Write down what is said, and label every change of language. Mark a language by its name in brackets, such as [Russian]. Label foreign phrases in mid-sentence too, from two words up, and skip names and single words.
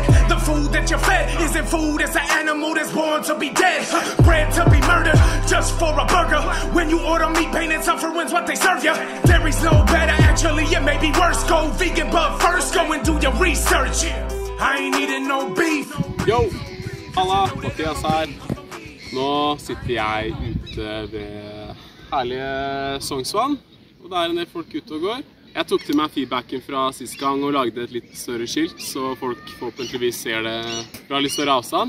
[English] The food that you're fed isn't food, it's an animal that's born to be dead. Bred to be murdered just for a burger. When you order meat, pain and suffering's what they serve you. Dairy's no better, actually it may be worse. Go vegan, but first go and do your research. I ain't eating no beef. [Norwegian] Yo, halla, Mathias her. Nå sitter jeg ute ved herlige Sognsvann. Og det er en del folk ute og går. Jeg tok til meg feedbacken fra sist gang og lagde et litt større skilt, så folk forhåpentligvis ser det fra litt større avstand.